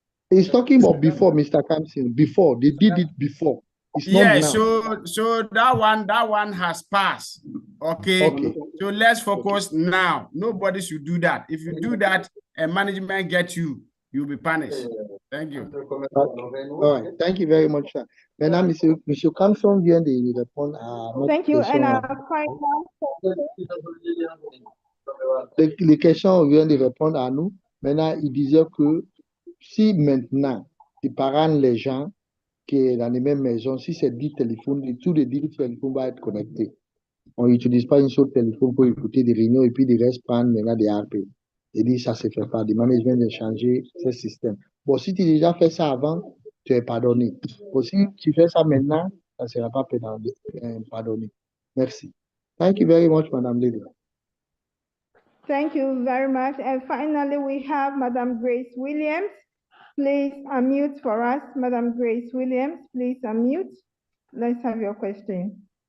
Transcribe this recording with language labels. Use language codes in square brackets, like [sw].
[en] He's talking about before, Mr. Kamsin. Before, they did it before. It's not now. So that one has passed. Okay. So let's focus now. Nobody should do that. If you do that and management gets you, you'll be punished. Thank you. All right. Thank you very much, sir. [fr] Maintenant, Monsieur Kamson vient de répondre à notre [en] Thank you. [fr] question. [en] And [fr] Les questions viennent de répondre à nous. Maintenant, il disait que si maintenant, tu parraines les gens qui sont dans les mêmes maisons, si c'est 10 téléphones, tous les 10 téléphones vont être connectés. On n'utilise pas une seule téléphone pour écouter des réunions et puis des restes prendre maintenant des RP. Et dit ça ne se fait pas. Le management de changer ce système. Bon, si tu as déjà fait ça avant, tu es pardonné. Bon, si tu fais ça maintenant, ça ne sera pas pardonné. Merci. [en] Thank you very much, Madame Lily. Thank you very much. And finally, we have Madam Grace Williams. Please unmute for us. Madam Grace Williams, please unmute. Let's have your question.